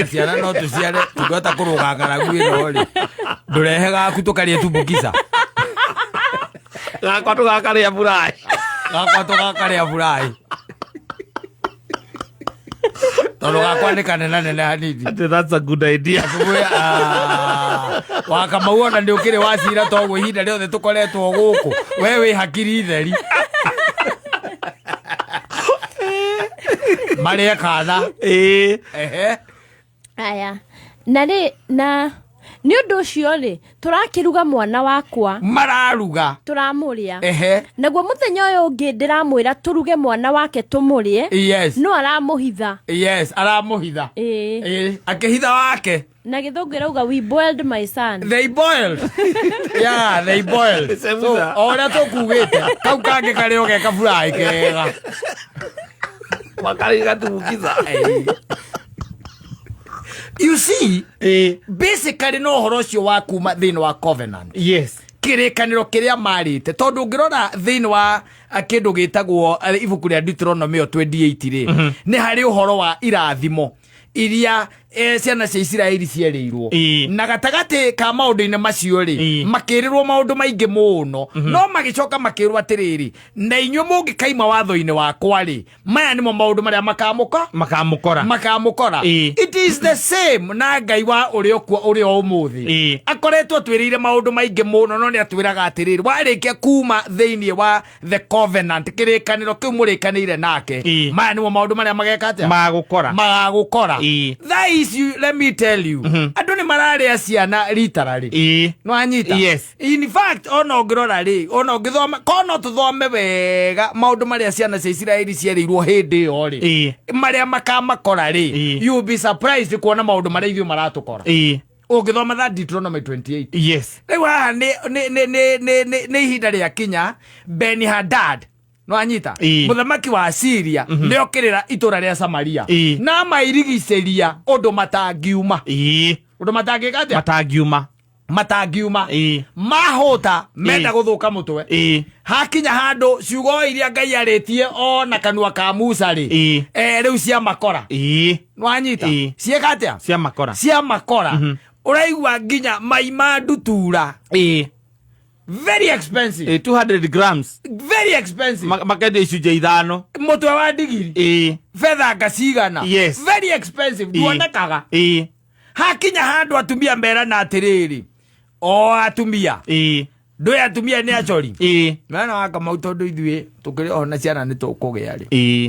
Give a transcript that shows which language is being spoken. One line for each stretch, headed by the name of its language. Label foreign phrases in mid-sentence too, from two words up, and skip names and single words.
Kikuyu: ciana no tũciare tũngĩhota kũrũga ng'aragu ĩno-rĩ, ndũrehe gaku tũkarĩe tumbukica gakwa tũgakarĩa burai tondũ gakwa nĩ kanene hanini.
English: That's a good idea.
Kikuyu: Wa Kamau ona nĩ ũkĩrĩ wacira toguo ihinda rĩothe tũkoretwo gũkũ, we wĩ hakiri theri marĩa kana. Aya na nĩ ũndũ ũcio-rĩ, tũrakĩruga mwana wakwa, mararuga tũramũrĩa. Naguo mũthenya ũyũ ũngĩ ndĩramwĩra tũruge mwana wake tũmũrĩe, no aramũhitha. Aramũhitha akĩhitha wake, na gĩthũngũ ĩrauga
English: we boiled my son. They boiled. Yeah, they boiled.
Kikuyu: So o ũrĩa tũkugĩte kau kangĩ karĩ ũgeka burai kega makari gatumbukiza.
English: You see, basically
Kikuyu: no ũhoro ũcio wa kuma thĩinĩ wa covenant. Kĩrĩkanĩro kĩrĩa marĩte, tondũ ũngĩrora thĩinĩ wa kĩndũ gĩtagwo ibuku rĩa Deuteronomy 28-rĩ, nĩ harĩ ũhoro wa irathimo iria ciana cia Isiraeli cierĩirwo, na gatagatĩ ka maũndũ-inĩ macio-rĩ makĩrĩrwo maũndũ maingĩ mũno, no magĩcoka makĩrwo atĩrĩrĩ, na inyuĩ mũngĩkaima watho-inĩ wakwa-rĩ, maya nĩmo maũndũ marĩa makamũkora.
English: It is the same
Kikuyu: na Ngai wa ũrĩa ũmũthĩ akoretwo atwĩrĩire maũndũ maingĩ mũno, no nĩ atwĩraga atĩrĩrĩ, warĩkia kuma thĩinĩ wa
English: the covenant,
Kikuyu: kĩrĩkanĩro kĩu mũrĩkanĩire nake, maya nĩmo maũndũ marĩa mageka atĩa? Magagũkora.
English: Let me tell you,
Kikuyu: andũ nĩ mararĩa ciana literally. No anyita. In fact, ona ũngĩrora-rĩ, ona ũngĩthoma, kono tũthome wega maũndũ marĩa ciana cia Isiraeli cierĩirwo hĩndĩ ĩyo-rĩ, marĩa makamakora-rĩ,
English: you will be surprised
Kikuyu: kuona maũndũ marĩa ithuĩ maratũkora. Ũngĩthoma that Deuteronomy 28. Rĩu haha nĩ ihinda rĩa kinya Ben-Hadad, no anyita, mũthamaki wa Syria nĩ okĩrĩra itũũra rĩa Samaria na mairigicĩria ũndũ matangiuma. Ũndũ matangiuma mahũta menda gũthũka mũtwe. Hakinya handũ ciugo iria Ngai arĩtie ona kanua ka Musa-rĩ, rĩu ciamakora. No anyita, cieka atĩa? Ciamakora. Ũraigua nginya mai ma ndutura.
English: Very expensive. 200 grams. Very expensive.
Kikuyu: Makende icunjĩ 5. Mũtwe wa ndigiri. Fedha ngacigana.
English: Very expensive.
Kikuyu: Duonekaga. Hakinya handũ atumia merana atĩrĩrĩ, o atumia. Ndũĩ atumia nĩ acori. Mwana wa Kamau tondũ ithuĩ tũkĩrĩ ona ciana nĩ tũkũgĩa-rĩ.